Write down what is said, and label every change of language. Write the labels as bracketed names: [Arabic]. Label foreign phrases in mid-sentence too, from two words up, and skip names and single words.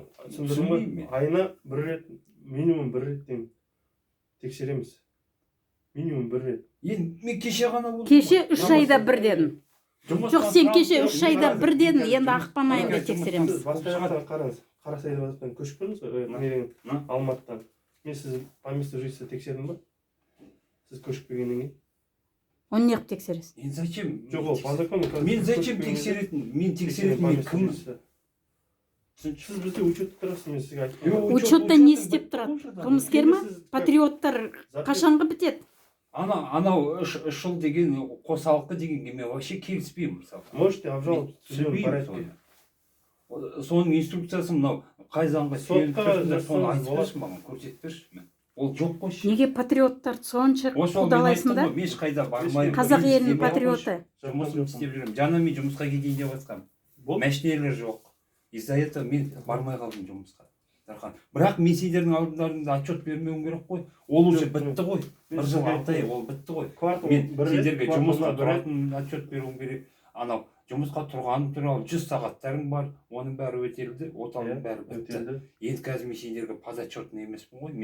[Kazakh] Түсіндірдім, айына 1 рет, минимум 1 реттен тексереміз. Минимум 1 рет. Енді мен кеше ғана болдым. Кеше 3 айда 1 дедім. Жоқ, сен кеше 3 айда 1 дедің, енді ақпан айында тексереміз. Басқа жаққа қараңыз. Қарасай базардан көшіп келдіңіз ғой, Алматыдан. Мен сіз [Russian] по месту жительства [Kazakh] тексердім ба? Сіз көшіп келгеннен кейін. Оны не қылып тексересіз? Мен зачем? Жоқ, ол [Russian] по закону. [Kazakh] Мен зачем тексеретін? Мен тексеретін мен кіммін? Сіз бізде учетта тұрасыз, мен сізге айтып. Учетта не істеп тұрады? Қылмыскер ма? Патриоттар қашанғы бітеді? Анау 3 жыл деген қосалқы дегенге мен вообще келіспеймін мысалы. [Russian] Можете обжаловать в судебном порядке. [Kazakh] Соның инструкциясы мынау қай заңға сүйеніп тұрсыңдар, соны айтып берші маған, көрсетіп берші. Ол жоқ қой. Неге патриоттарды сонша қудалайсыңдар? Мен ешқайда бармаймын. Қазақ елінің патриоты. Жұмысымды істеп жүрмін. Жаңа мен жұмысқа кетейін деп жатқанмын. Мәшинелер жоқ. [Russian] Из-за этого [Kazakh] мен бармай қалдым жұмысқа. Бірақ мен сендердің алдыңдарыңда отчет бермеуім керек қой. Ол уже бітті ғой. 1 жыл 6 ай ол бітті ғой. Мен сендерге жұмысқа тұратын отчет беруім керек. Анау жұмысқа тұрғаным туралы 100 сағаттарың бар. Оның бәрі өтелді, оталдың бәрі бітті. Енді қазір мен сендерге подотчетный емеспін ғой.